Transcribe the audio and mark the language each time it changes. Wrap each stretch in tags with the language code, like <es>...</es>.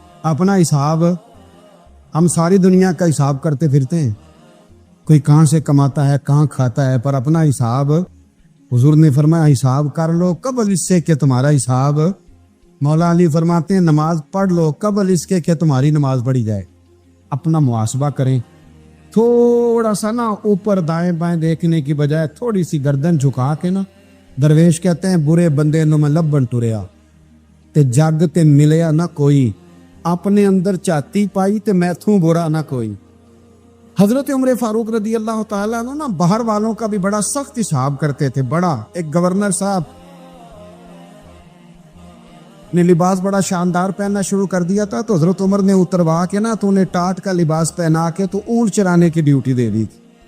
<ur>اپنا حساب ہم ساری دنیا کا حساب کرتے پھرتے ہیں، کوئی کہاں سے کماتا ہے کہاں کھاتا ہے، پر اپنا حساب حضور نے فرمایا حساب کر لو قبل اس سے کہ تمہارا حساب. مولا علی فرماتے ہیں نماز پڑھ لو قبل اس کے کہ تمہاری نماز پڑھی جائے. اپنا محاسبہ کریں، تھوڑا سا نا اوپر دائیں بائیں دیکھنے کی بجائے تھوڑی سی گردن جھکا کے نا. درویش کہتے ہیں</ur> <pa>برے بندے نو میں لبن ٹریا تے جگ تے ملیا نہ کوئی، اپنے اندر چاتی پائی تے میتھوں برا نہ کوئی.</pa> <ur>حضرت عمر فاروق رضی اللہ تعالیٰ عنہ نا باہر والوں کا بھی بڑا سخت حساب کرتے تھے. بڑا ایک گورنر صاحب نے لباس بڑا شاندار پہننا شروع کر دیا تھا تو حضرت عمر نے اتروا کے نا تو انہیں ٹاٹ کا لباس پہنا کے تو اونٹ چرانے کی ڈیوٹی دے دی تھی.</ur>